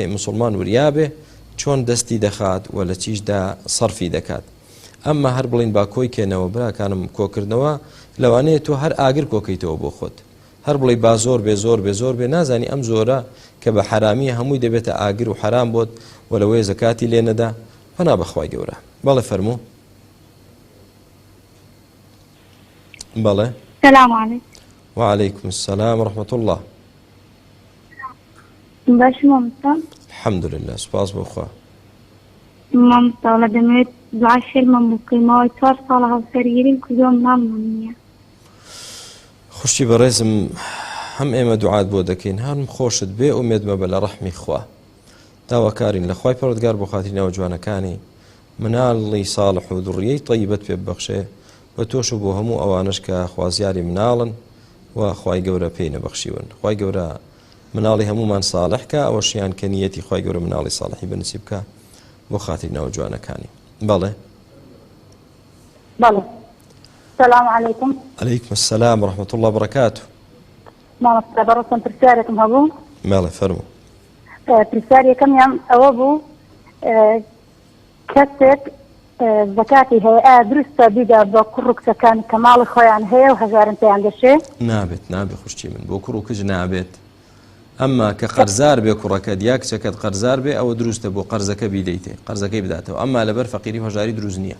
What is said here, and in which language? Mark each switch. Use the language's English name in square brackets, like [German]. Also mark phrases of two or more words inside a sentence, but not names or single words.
[Central Kurdish] مسلمان وریابێ چۆن دەستی دەخات و لە چیشدا سەرفی دەکات ئەمما هەر بڵین با کۆی کێنەوە براکانم کۆکردنەوە لەوانەیە تۆ هەر ئاگر کۆکەیتەوە بۆ خۆت هەر بڵی با زۆر بێ نازانی ئەم زۆرە کە بە حرامی هەمووی دەبێتە ئاگر و حرام بۆت و لەوەی زەکاتی لێ نەدا پەنا بەخوای گەورە بەڵێ فەرموو بەڵێ [Arabic] سلام علیکم وعليكم السلام ورحمة الله [Central Kurdish] باش مامتا [Arabic] الحمد لله [Central Kurdish] سپاس بۆ خوا مامتا وڵا دەمەوێت دوعای فێرمان بکەیمەوە 4 ساڵە هاوسەرگیریم کردووە مامم نییە خوشتی بەڕێزم هەم ئێمە دوعات بۆ دەکەین هەرم خۆشت بێ ئومێدمە بە لە ڕەحمی خوا داواکارین لە خوای پەروەردگار بۆ خاترینەوە جوانەکانی مناڵی ساڵح و دوڕیەی طەیبەت پێ ببەخشێ بە تۆش و بۆ هەموو ئەوانش کە خوازیاری مناڵن و خوای گەورە پێی نەبەخشیون خوای گەورە مناڵی هەمومان ساڵح کە ئەوەشیان کە نیەتی خوای گەورە مناڵی ساڵحی بنسیب بکە بۆ خاترینەوە جوانەکانی بەڵێ [Arabic] السلام عليكم عليكم السلام ورحمة الله وبركاته [Central Kurdish] مامۆستا بەڕۆستم پرسیارێکم هەبوو ماڵێ فەرموو پرسیارێکەم یان ئەوە بوو کەسێک زەکاتی هەیە ئایا دروستە بیدا بە کوڕ و کچەکانی کە ماڵی خۆیان هەیە و هەژارن پێیان دەشێ نابێت خوشتی من بۆ کوڕ و کچ نابێت ئەمما کە قەرزار بێ کوڕەکەت یا کچەکەت قەرزار بێ ئەوە دروستە بۆ قەرزەکە بیدەیتێ قەرزەکەی بداتەوە ئەمما لەبەر فەقیری هەژاری دروست نییە